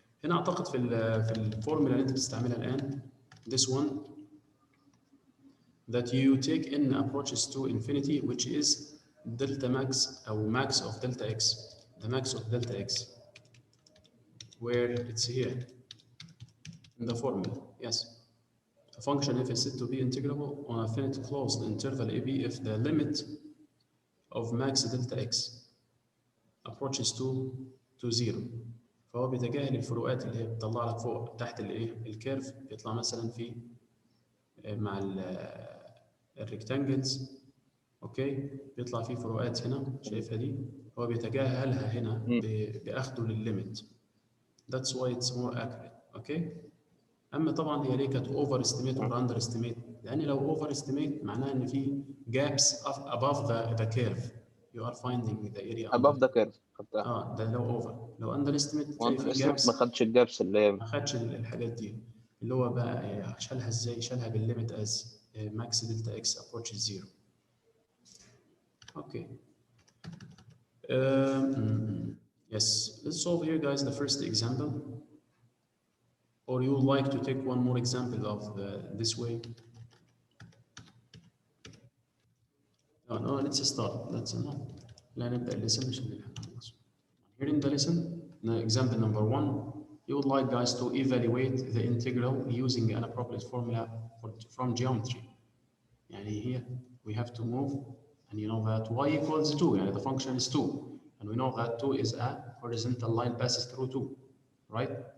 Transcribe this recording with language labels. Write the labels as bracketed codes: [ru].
[ar] هنا اعتقد في الفورمولا اللي انت بتستعملها الان, [en] this one, that you take in approaches to infinity, which is delta max or max of delta x, the max of delta x, where it's here in the formula. Yes, a function f is said to be integrable on a finite closed interval ab if the limit of max delta x approaches to 0. [ar] فهو بيتجاهل الفروقات اللي هي بتطلع لك فوق تحت الايه الكيرف، بيطلع مثلا في مع الريكتانجلز، اوكي، بيطلع فيه فروقات هنا شايفها دي، هو بيتجاهلها هنا باخده للليميت. [en] That's why it's more accurate. [ar] اوكي. اما طبعا هي ليه كانت اوفر استيميت اور اندر استيميت؟ لان لو اوفر استيميت معناها ان في [en] gaps above the curve you are finding the area above the curve. [ar] ده لو اوفر. لو اندر استيميت تلاقي في استيميت [en] gaps، [ar] ما خدش الجابس اللي هي ما خدش الحاجات دي، اللي هو بقى شالها ازاي؟ شالها بالليميت [en] as max delta x approaches 0. Okay. Yes, let's solve here, guys, the first example. Or you would like to take one more example of this way? No, let's start. [ar] Let's لا نبدأ الليسن عشان نخلص. [en] Here in the lesson, example number 1, you would like, guys, to evaluate the integral using an appropriate formula from geometry. يعني here we have to move, and you know that y equals 2, يعني the function is 2, and we know that 2 is a horizontal line passes through 2, right?